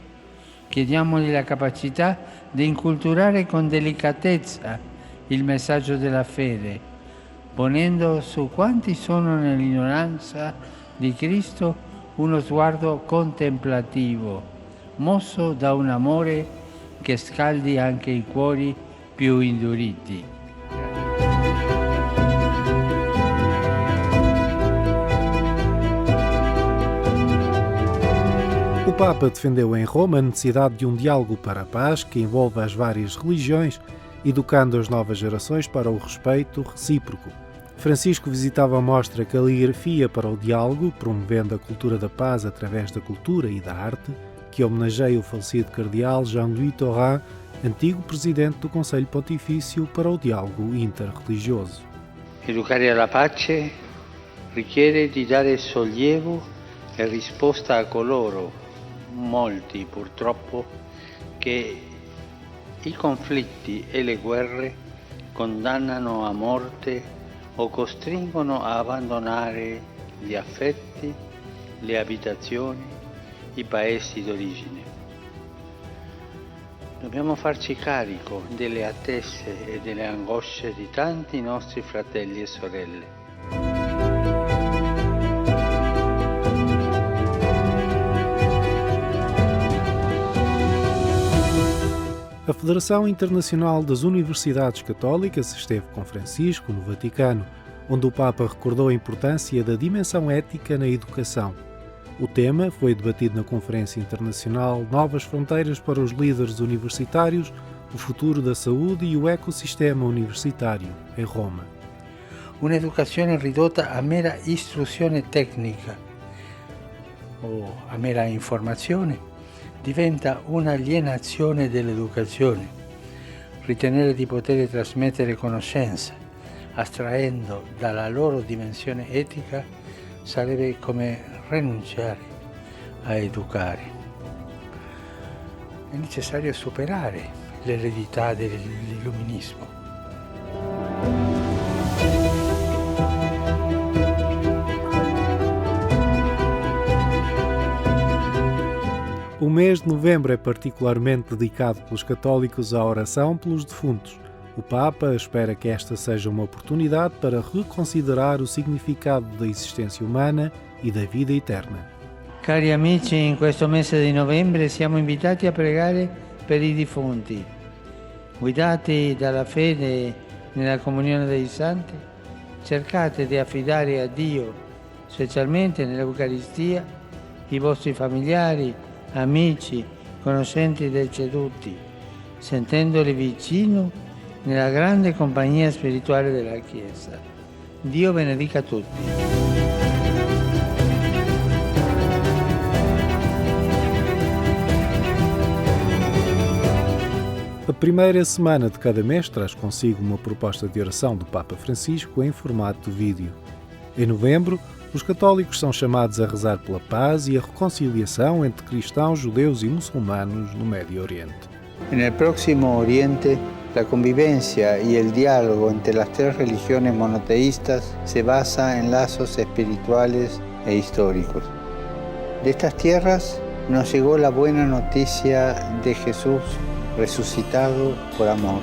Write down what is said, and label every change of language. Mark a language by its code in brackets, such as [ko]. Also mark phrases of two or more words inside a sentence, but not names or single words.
[it] Chiediamogli la capacità di inculturare con delicatezza il messaggio della fede, ponendo su quanti sono nell'ignoranza di Cristo uno sguardo contemplativo, mosso da un amore che scaldi anche i cuori più induriti. [pt] O Papa defendeu em Roma a necessidade de um diálogo para a paz que envolva as várias religiões, educando as novas gerações para o respeito recíproco. Francisco visitava a mostra Caligrafia para o Diálogo, promovendo a cultura da paz através da cultura e da arte, que homenageia o falecido cardeal Jean-Louis Taurin, antigo presidente do Conselho Pontifício para o Diálogo Interreligioso. [it] Educare alla pace richiede di dare sollievo e risposta a coloro, molti purtroppo, che I conflitti e le guerre condannano a morte o costringono a abbandonare gli affetti, le abitazioni, i paesi d'origine. Dobbiamo farci carico delle attese e delle angosce di tanti nostri fratelli e sorelle. [pt] A Federação Internacional das Universidades Católicas esteve com Francisco no Vaticano, onde o Papa recordou a importância da dimensão ética na educação. O tema foi debatido na Conferência Internacional Novas Fronteiras para os Líderes Universitários, o futuro da saúde e o ecossistema universitário, em Roma. [it] Un'educazione ridotta a mera istruzione tecnica o a mera informazione diventa un'alienazione dell'educazione. Ritenere di poter trasmettere conoscenza, astraendo dalla loro dimensione etica, sarebbe come rinunciare a educare. È necessario superare l'eredità dell'illuminismo. [pt] O mês de novembro é particularmente dedicado pelos católicos à oração pelos defuntos. O Papa espera que esta seja uma oportunidade para reconsiderar o significado da existência humana e da vida eterna. [it] Cari amici, in questo mese di novembre siamo invitati a pregare per i defunti. Guidati dalla fede nella comunione dei santi, cercate di affidare a Dio, specialmente nell'Eucaristia, i vostri familiari, amici, conoscenti deceduti, sentendoli vicino nella grande compagnia spirituale della Chiesa. Dio benedica tutti. [pt] A primeira semana de cada mês traz consigo uma proposta de oração do Papa Francisco em formato de vídeo. Em novembro, os católicos são chamados a rezar pela paz e a reconciliação entre cristãos, judeus e muçulmanos no Médio Oriente. [es] Nel Próximo Oriente, la convivencia y el diálogo entre las tres religiones monoteístas se basa en lazos espirituales e históricos. De estas tierras nos llegó la buena noticia de Jesús resucitado por amor.